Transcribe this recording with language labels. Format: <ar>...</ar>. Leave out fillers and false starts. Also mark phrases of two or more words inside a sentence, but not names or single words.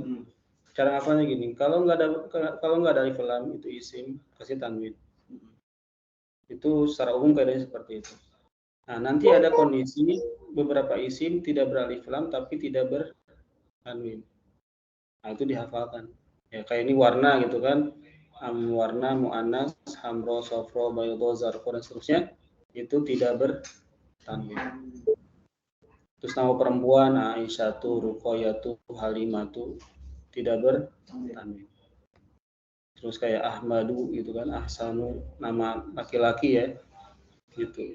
<id>Cara ngapalnya gini, kalau nggak ada alif lam itu isim, kasih tanwin. Itu secara umum kaidahnya seperti itu. Nah, nanti ada kondisi beberapa isim tidak beralif lam tapi tidak bertanwin. Nah, itu dihafalkan. Ya, kayak ini warna gitu kan. Warna muannas,</id> <ar>hamro, sofro, baydo, zarqo</ar> <id>dan seterusnya itu tidak bertanwin. Terus nama perempuan Aisyatu, Ruqayyatu, Halimatu tidak bertanwin. Terus kayak Ahmadu gitu kan, Ahsanu nama laki-laki ya. Gitu.</id>